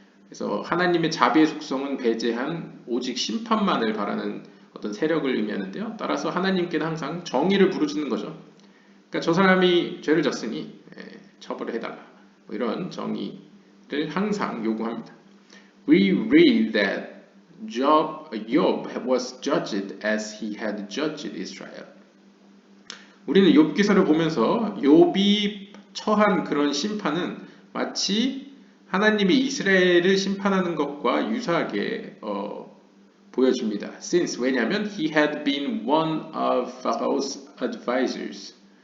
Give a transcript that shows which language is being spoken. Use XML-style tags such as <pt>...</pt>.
<ko>그래서 하나님의 자비의 속성은 배제한 오직 심판만을 바라는 어떤 세력을 의미하는데요. 따라서 하나님께는 항상 정의를 부르짖는 거죠. 그러니까 저 사람이 죄를 졌으니 처벌을 해달라. 뭐 이런 정의를 항상 요구합니다.</ko> <en>We read that Job was judged as he had judged Israel.</en> <ko>우리는 욥기서를 보면서 욥이 처한 그런 심판은 마치 하나님이 이스라엘을 심판하는 것과 유사하게 보여줍니다. Since 왜냐하면</ko> <en>he had been one of Pharaoh's advisors.</en>